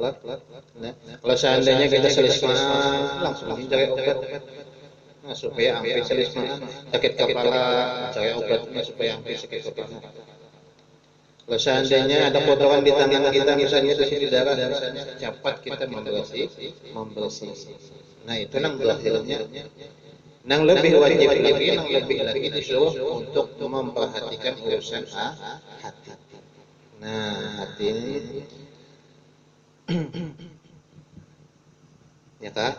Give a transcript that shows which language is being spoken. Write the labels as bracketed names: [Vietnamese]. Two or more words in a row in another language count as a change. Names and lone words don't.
[Indonesian] Nah, kalau seandainya kita selisma langsung cari obat. Nah, supaya hampir selisma sakit kepala, cari obatnya supaya hampir sakit kepala. Kalau seandainya ada kotoran di tangan kita misalnya di sini darah misalnya, cepat kita membersih. [Banjar] Nah, itu nang zahirnya. Nang lebih wajib lagi disuruh untuk memperhatikan urusan hati. Nah, hati ini ya kah?